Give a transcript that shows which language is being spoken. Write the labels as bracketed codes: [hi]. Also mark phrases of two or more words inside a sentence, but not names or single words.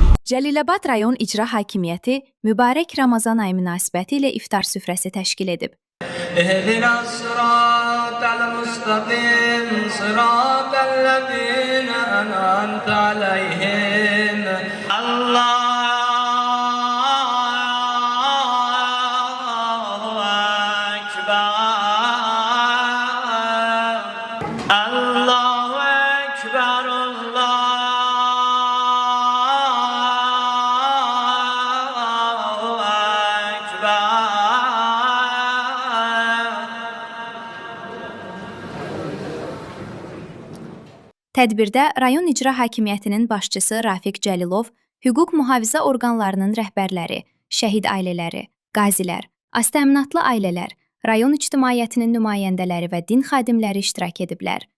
[az] Cəlilabad rayon İcra Hakimiyyəti mübarək Ramazan ayı münasibəti ilə iftar süfrəsi təşkil edib. [ar] اهدنا الصراط المستقيم صراط الذين أنعمت عليهم الله أكبر الله أكبر الله أكبر. [az] Tədbirdə rayon İcra Hakimiyyətinin başçısı Rafiq Cəlilov, hüquq mühafizə orqanlarının rəhbərləri, şəhid ailələri, qazilər, aztəminatlı ailələr, rayon ictimaiyyətinin nümayəndələri və din xadimləri iştirak ediblər.